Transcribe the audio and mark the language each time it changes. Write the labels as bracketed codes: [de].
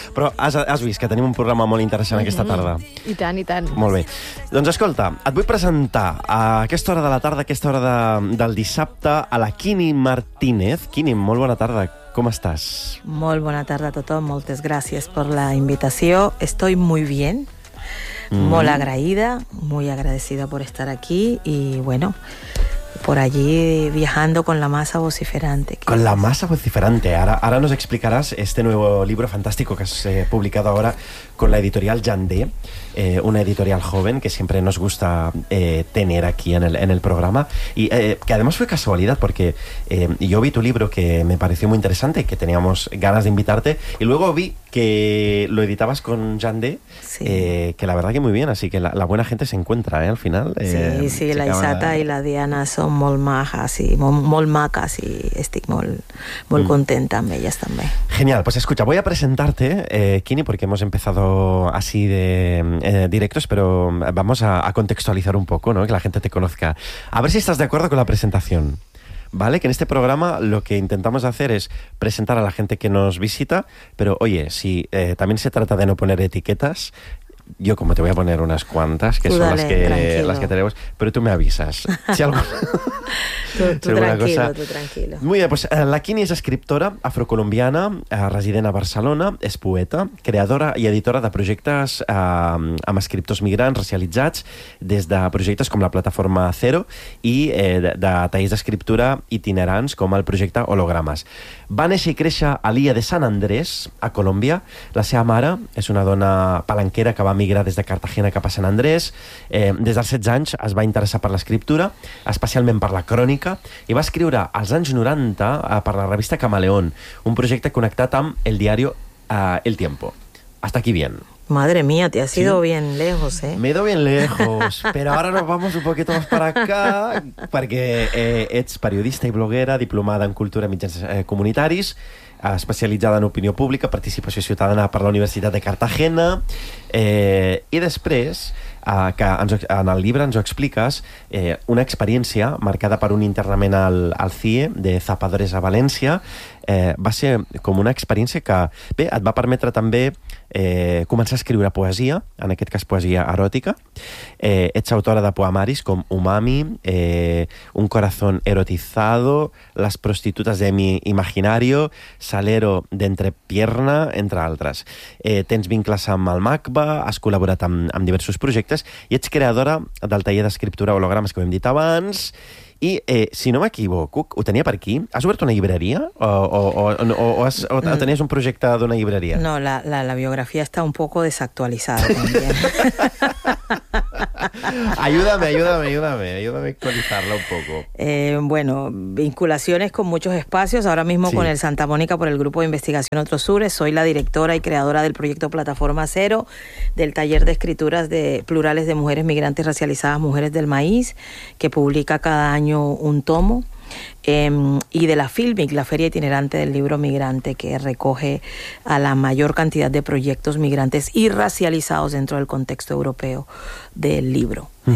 [ca] Però has vist que tenim un programa molt interessant aquesta tarda. I tant, i tant. Molt bé. Doncs escolta, et vull presentar a aquesta hora de la tarda, a aquesta hora del dissabte, a la Quini Martínez. Quini, molt bona tarda. Com estàs? Molt bona tarda a tothom. Moltes gràcies per la invitació. [es] Estoy muy bien. [ca] Molt agraïda, [es] muy agradecida por estar aquí y bueno, por allí viajando con la masa vociferante. Con la masa vociferante. Ahora nos explicarás este nuevo libro fantástico que has publicado ahora con la editorial Jandé, una editorial joven que siempre nos gusta tener aquí en el programa. Y que además fue casualidad porque yo vi tu libro que me pareció muy interesante, que teníamos ganas de invitarte, y luego vi que lo editabas con Jandé, sí. Que la verdad que muy bien, así que la buena gente se encuentra al final. [ca] Sí, la Isata y la Diana son molt majas y molt macas y estic molt contenta amb elles també. [es] Genial, pues escucha, voy a presentarte, Quini, porque hemos empezado así de directos, pero vamos a contextualizar un poco, ¿no? Que la gente te conozca. A ver si estás de acuerdo con la presentación. ¿Vale? Que en este programa lo que intentamos hacer es presentar a la gente que nos visita, pero oye, si también se trata de no poner etiquetas, yo como te voy a poner unas cuantas, que dale, son las que tenemos, pero tú me avisas. Si algo... tú tranquilo. [ca] Muy bien, pues la Quini es escriptora afrocolombiana, resident a Barcelona, es poeta, creadora i editora de projectes amb escriptors migrants racialitzats, des de projectes com la plataforma Zero i de tallers d'escriptura itinerants com el projecte Hologrames. Va néixer i créixer a l'illa de San Andrés, a Colòmbia. La seva mare és una dona palanquera que va migrar des de Cartagena cap a San Andrés. Des dels 16 anys es va interessar per l'escriptura, especialment per la crònica, i va escriure als anys 90 per la revista Camaleón, un projecte connectat amb el diario El Tiempo. [es] Hasta aquí bien. Madre mía, te has ido bien lejos, ¿eh? Me he ido bien lejos, pero ahora nos vamos un poquito más para acá, porque [ca] ets periodista i bloguera, diplomada en cultura i mitjans comunitaris, especialitzada en opinió pública, participació ciutadana per la Universitat de Cartagena, i després, que en el llibre ens ho expliques, una experiència marcada per un internament al CIE de Zapadores a València, va ser com una experiència que, bé, et va permetre també començar a escriure poesia, en aquest cas poesia eròtica. Ets autora de poemaris com Umami, Un corazón erotizado, Las prostitutas de mi imaginario, Salero d'entrepierna, entre altres. Tens vincles amb el MACBA, has col·laborat amb diversos projectes i ets creadora del taller d'escriptura Hologrames, que ho hem dit abans. I, si no m'equivoco, ho tenia per aquí, has obert una llibreria o tenies un projecte d'una llibreria? No, la biografia està [es] un poco [ca] desactualitzada. [es] <también. ríe> Ayúdame a actualizarla un poco. Bueno, vinculaciones con muchos espacios, ahora mismo sí. Con el Santa Mónica por el Grupo de Investigación Otro Sur, soy la directora y creadora del proyecto Plataforma Cero, del taller de escrituras de plurales de mujeres migrantes racializadas, Mujeres del Maíz, que publica cada año un tomo, y de la FILMIC, la Feria Itinerante del Libro Migrante, que recoge a la mayor cantidad de proyectos migrantes y racializados dentro del contexto europeo del libro. Uh-huh.